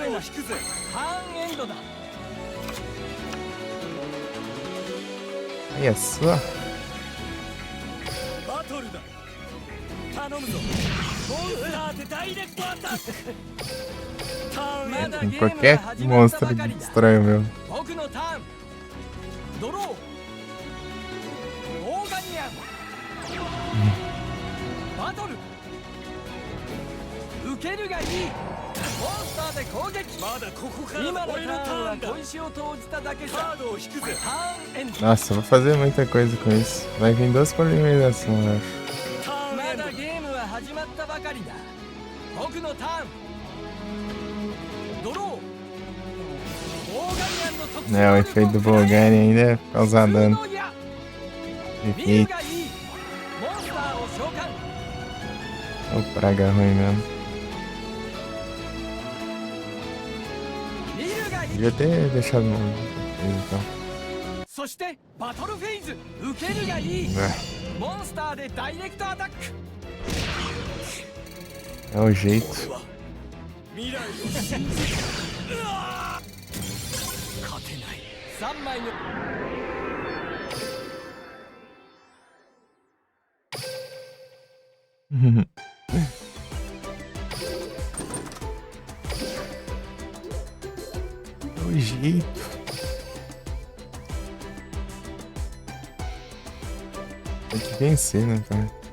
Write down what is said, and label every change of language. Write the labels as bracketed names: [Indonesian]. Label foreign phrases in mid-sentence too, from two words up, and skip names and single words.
[Japanese] 恐れなし。ドを引くぜ。ターンエンドだ。 [Portuguese] Olha só. [Japanese] バトルだ。頼むぞ。モンスターでダイレクトアタック。ターンエンド。 [Portuguese] Qualquer monstro destrói o meu. [Japanese] 僕のターン。ドロー。オーガニアン。バトル。受けるがいい。モンスターで攻撃。まだここから今のタ俺のターンはーンだ。小石を投じただけカさー。ドを引くぜ。ターンエンド。 [Portuguese] Nossa, eu vou fazer muita coisa com isso. Vai vir 2 polimerizações, eu acho. [Japanese] ターンまエンドだ。ゲームは始まったばかりだ。僕のターン。ドロー。オーガニアンの特殊 [Portuguese] Né, o efeito do Bolgani ainda é causar [Japanese] 普通 [Portuguese] dano. [Japanese] の矢。見る [Portuguese] Efeito. [Japanese] がいい。モンスターを召喚。 [Portuguese] Ô, praga ruim mesmo. [Japanese] 見るがいい。 [Portuguese] Devia ter deixado no. Então. [Japanese] そしてバトルフェーズ。受けるがいい。 [Portuguese] É, [Japanese] モンスターでダイレクトアタック。 [Portuguese] é o jeito. [Japanese] 未来を信じる。うわ勝てない。3枚の。 [Portuguese] É o jeito. Tem que vencer, né, cara?